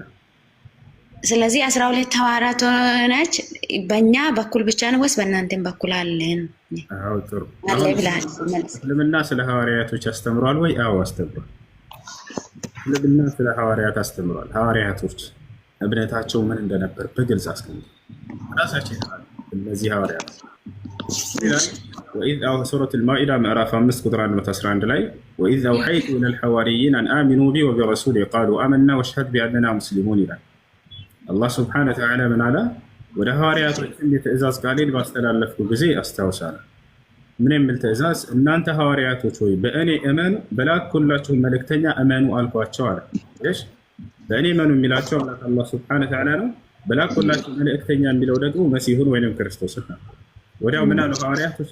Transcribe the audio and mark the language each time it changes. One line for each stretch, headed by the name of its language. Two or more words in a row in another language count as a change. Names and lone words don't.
Amharic: ስለዚህ 12 ሐዋርያት ነች። በእኛ በኩል ብቻ ነው ወይስ በእናንተም በኩል አለን? አዎ ጥሩ። እስልምና ስለ ሐዋርያቶች አስተምሯል ወይ? አዎ አስተምሯል። እስልምና ስለ ሐዋርያት አስተምሯል። ሐዋርያቶች እምነታቸው ምን እንደነበር በግልጽ አስቀምጧል። ራሳቸው ይላሉ እነዚህ ሐዋርያት
Arabic: وإذ سورة المائدة
Amharic: ምዕራፍ 5 ቁጥር 111 ላይ
Arabic: وإذ أوحيت إلى الحواريين أن آمنوا بي وبرسولي قالوا آمنا واشهد بأننا مسلمون
Amharic: ይላል። አላህ
Arabic: سبحانه وتعالى
Amharic: ምን አለ? ወደ ሐዋርያቶች የትእዛዝ ቃሌን ባስተላለፍኩ ጊዜ አስታውሳለሁ። ምን የሚል ትእዛዝ? እናንተ ሐዋርያቶች ሆይ በእኔ እመኑ፣ በላኩላችሁ መልእክተኛ እመኑ አልኳቸው አለ። እሺ በእኔ እመኑ የሚላቸው አላህ
Arabic: سبحانه وتعالى
Amharic: ነው። በላኩላችሁ መልእክተኛ የሚለው ደግሞ መሲሁን ወይንም ክርስቶስን ነው። ወዲያው ምን አሉ ሐዋርያቶች?